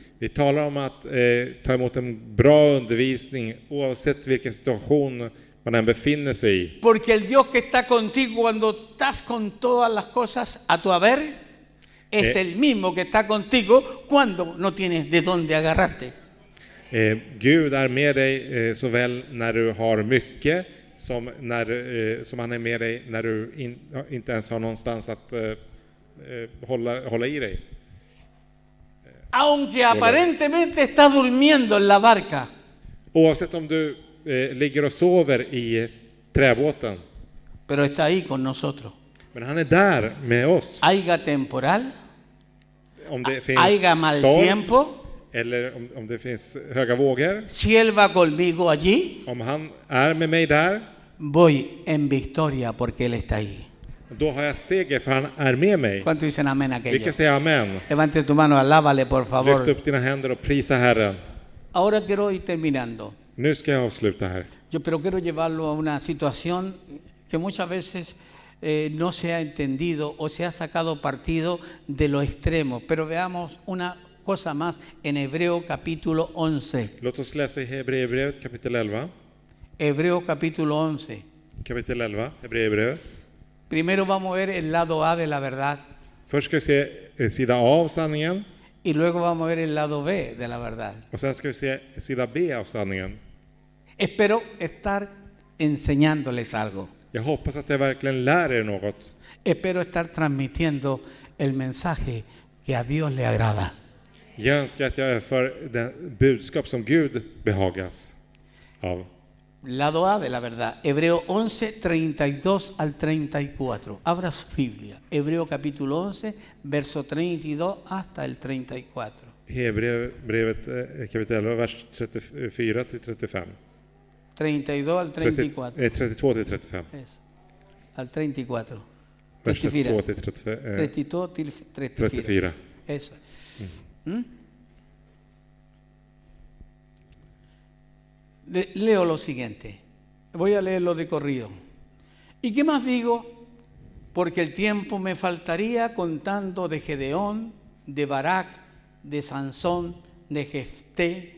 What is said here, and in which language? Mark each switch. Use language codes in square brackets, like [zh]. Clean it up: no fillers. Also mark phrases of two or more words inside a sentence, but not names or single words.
[sv] Vi talar om att ta emot en bra undervisning oavsett vilken situation man än befinner sig i. [es] Porque el Dios que está contigo cuando estás con todas las cosas a tu haber, Es el mismo que está contigo cuando no tienes de dónde agarrarte. [sv] Gud är med dig såväl när du har mycket som han är med dig när du inte ens har någonstans att hålla i dig. [es] Aunque aparentemente estás durmiendo en la barca, [sv] Oavsett om du ligger och sover i träbåten. [es] pero está ahí con nosotros. [sv] Men han är där med oss. [es] Haiga temporal, [sv] Om det finns [es] haiga mal [sv] storm, [es] tiempo, [sv] eller om det finns höga vågor. [es] si Él va conmigo allí, [sv] Om han är med mig där, [es] voy en victoria porque Él está ahí. [sv] då har jag seger för han är med mig. [es] ¿Cuánto dicen amén [sv] Vi [es] aquello? [sv] kan säga amen. [es] Levante tu mano, alábale por [sv] Lyft [es] favor. [sv] upp dina händer och prisa Herren. [es] Ahora quiero ir terminando. [sv] Nu ska jag avsluta här. [es] Pero quiero llevarlo a una situación que muchas veces no se ha entendido o se ha sacado partido de lo extremo. Pero veamos una cosa más en Hebreo capítulo 11. [sv] Låt oss läsa i Hebreerbrevet kapitel 11. [es] Hebreo capítulo 11. [sv] Kapitel 11, Hebreerbrevet. [es] Primero vamos a ver el lado A de la verdad [sv] Först ska vi se sida A av sanningen. [es] y luego vamos a ver el lado B de la verdad. [sv] Och sen ska vi se sida B av sanningen. [es] Espero estar enseñándoles algo. [sv] Jag hoppas att jag verkligen lär er något. [es] Espero estar transmitiendo el mensaje que a Dios le agrada. [sv] Jag önskar att jag överför det budskap som Gud behagas av. [es] Lado A de la verdad. Hebreo 11, 32 al 34. Abra su Biblia. Hebreo capítulo 11, verso 32 hasta el 34. [sv] Hebreerbrevet kapitel 11, vers 34 till 35. [es] 32 al 34. [sv] 32 till 35. [es] Eso. Al 34. [sv] Vers 32 till 32 till 34. 34. [es] Eso. ¿Mm? Leo lo siguiente. Voy a leerlo de corrido. ¿Y qué más digo? Porque el tiempo me faltaría contando de Gedeón, de Barak, de Sansón, de Jefté,